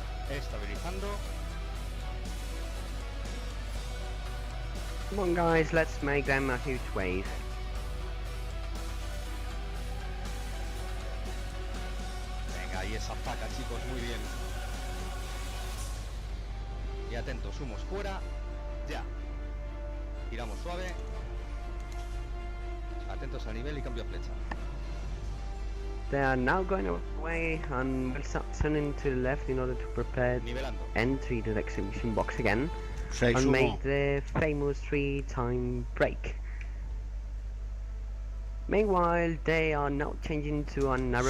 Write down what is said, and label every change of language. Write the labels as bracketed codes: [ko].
[es] Estabilizando. [en] Come on guys, let's make them a huge wave. [es] Venga, ahí esa faca, chicos, muy bien. Y atentos, humos fuera. Ya. Tiramos suave. Atentos al nivel y cambio a flecha. [en] They are now going away and will start turning to the left in order to prepare [es] Nivelando. [en] entry to the exhibition box again and Chystu. make the famous 3-time break. Meanwhile, they are now changing to a narrow